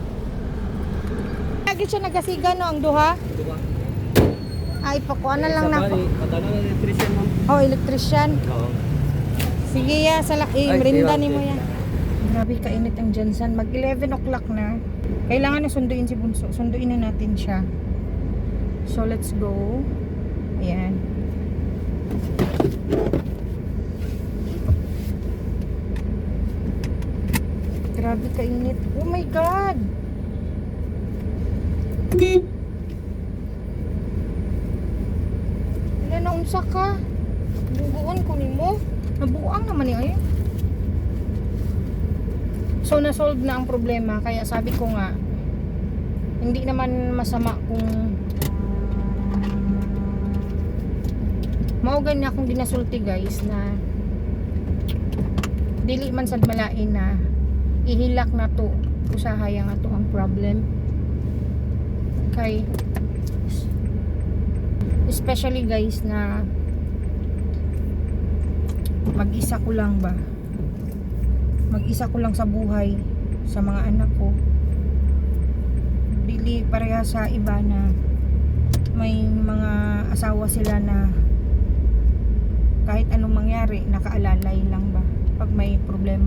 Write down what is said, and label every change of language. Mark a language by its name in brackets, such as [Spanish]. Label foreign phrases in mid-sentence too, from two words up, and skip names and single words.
[Cebuano] Lagi siya nagasiga no ang duha. Ay pakuha na lang na. Padala na electrician ma'am. Oh, electrician. Oo. Sige ya, Ay, merinda sige, ni mo sige. yan. Grabe kainit ang Jansan. Mag 11 o'clock na. [Filipino] Kailangan na sunduin si Bunso. Sunduin na natin siya. [English] So let's go. [Cebuano] Ayan. Grabe kainit. [English] Oh my God! [Cebuano] Wala na unsa ka. Buguan ko ni mo. Nabuang naman ni ay. [Filipino] So na-solve na ang problema. Kaya sabi ko nga, hindi naman masama kung [Cebuano] mao gani akong ginasulti guys na dili man sad malain na ihilak na to usahay nga to ang problem kay especially guys na mag-isa ko lang sa buhay sa mga anak ko. [Filipino] Dili pareha sa iba na may mga asawa sila na kahit anong mangyari nakaalalay lang ba pag may problema.